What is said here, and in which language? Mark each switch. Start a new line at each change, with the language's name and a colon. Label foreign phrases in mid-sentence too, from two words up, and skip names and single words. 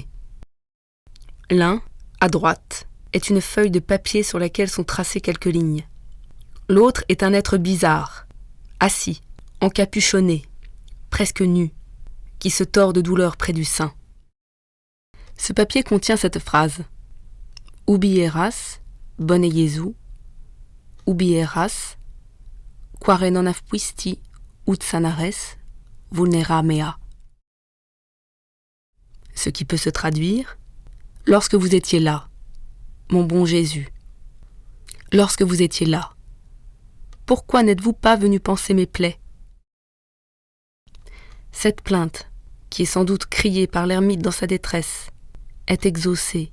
French: L'un, à droite, est une feuille de papier sur laquelle sont tracées quelques lignes. L'autre est un être bizarre, assis, encapuchonné, presque nu, qui se tord de douleur près du sein. Ce papier contient cette phrase:
Latin: Ubi eras, bone Jesu, ubi eras, quare non afpuisti ut sanares, vulnera mea.
French: Ce qui peut se traduire: lorsque vous étiez là, mon bon Jésus, lorsque vous étiez là, pourquoi n'êtes-vous pas venu panser mes plaies? Cette plainte, qui est sans doute criée par l'ermite dans sa détresse, est exaucée.